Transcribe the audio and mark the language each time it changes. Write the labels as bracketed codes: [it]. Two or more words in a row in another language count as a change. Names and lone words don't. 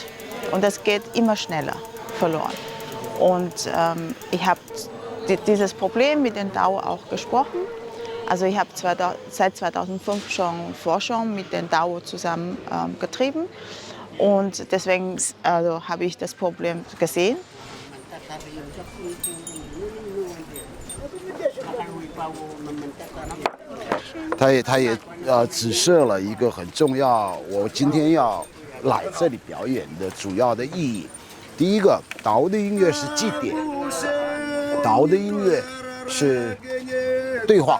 [de] Und das geht immer schneller verloren. Und ich habe dieses Problem mit den Dao auch gesprochen. Also ich habe seit 2005 schon Forschung mit den Dao zusammen getrieben und deswegen habe ich das Problem gesehen. [zh] 他也指示了一个很重要，我今天要来这里表演的主要的意义。第一个，达悟的音乐是祭典，达悟的音乐是对话。